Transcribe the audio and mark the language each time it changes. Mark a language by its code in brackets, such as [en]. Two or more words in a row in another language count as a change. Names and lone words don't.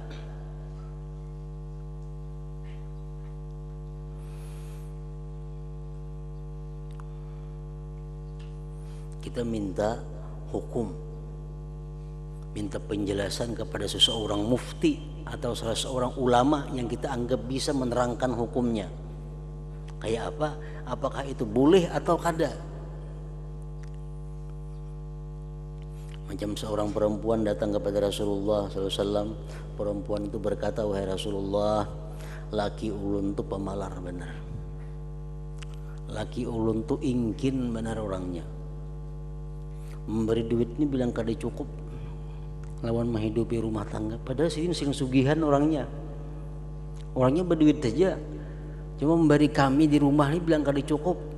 [id] Kita minta hukum, minta penjelasan kepada seseorang mufti atau salah seorang ulama yang kita anggap bisa menerangkan hukumnya. Kayak apa? Apakah itu boleh atau kada? Macam seorang perempuan datang kepada Rasulullah SAW. Perempuan itu berkata, wahai Rasulullah, [bjn] laki ulun tu pemalar benar, laki ulun tu ingkin benar orangnya, memberi duit ini bilang kada cukup lawan menghidupi rumah tangga, padahal sini sing sugihan orangnya berduit saja, cuma memberi kami di rumah ini bilang kada cukup.